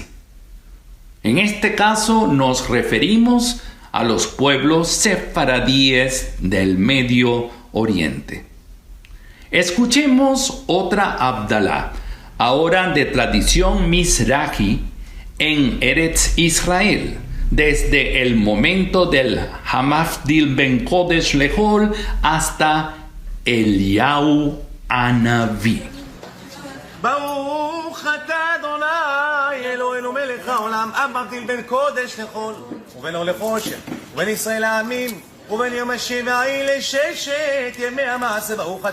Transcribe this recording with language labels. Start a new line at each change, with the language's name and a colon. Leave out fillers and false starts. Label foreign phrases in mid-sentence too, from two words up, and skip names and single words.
Spanish: En este caso nos referimos a los pueblos sefaradíes del Medio Oriente. Escuchemos otra Abdalá, ahora de tradición Mizrahi, en Eretz Israel, desde el momento del
Hebrew: המבדיל בין קודש לחול
Spanish: hasta Eliyahu Hanavi.
Hebrew: ברוך אתה אדוני אלוהינו מלך העולם, המבדיל בין קודש לחול ובין אור לחושך ובין ישראל העמים ובין יום השבעה לששת ימי המעשה.